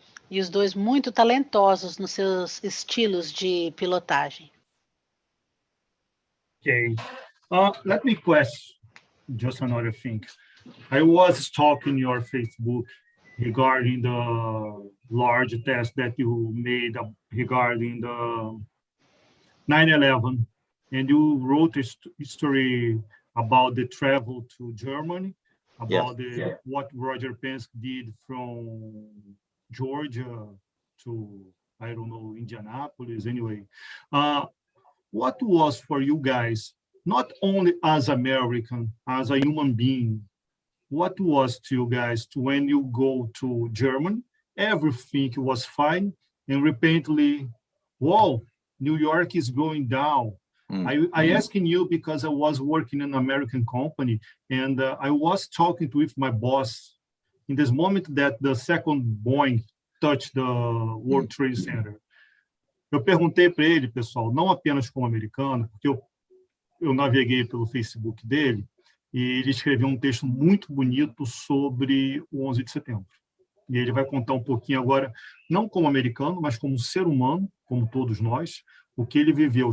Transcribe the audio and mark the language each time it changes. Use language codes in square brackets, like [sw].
[pt] E os dois muito talentosos nos seus estilos de pilotagem. [en] Okay. Let me question just another thing. I was stalking your Facebook regarding the large test that you made regarding the 9/11, and you wrote a story about the travel to Germany, about what Roger Penske did from Georgia to, I don't know, Indianapolis, anyway. What was for you guys, not only as American, as a human being, what was to you guys when you go to Germany, everything was fine, and repeatedly, whoa, New York is going down. I asking you because I was working in an American company, and I was talking with my boss in this moment that the second Boeing touched the World Trade Center. [pt] Eu perguntei para ele, pessoal, não apenas como americano, porque eu naveguei pelo Facebook dele, e ele escreveu um texto muito bonito sobre o 11 de setembro. E ele vai contar um pouquinho agora, não como americano, mas como ser humano, como todos nós, o que ele viveu.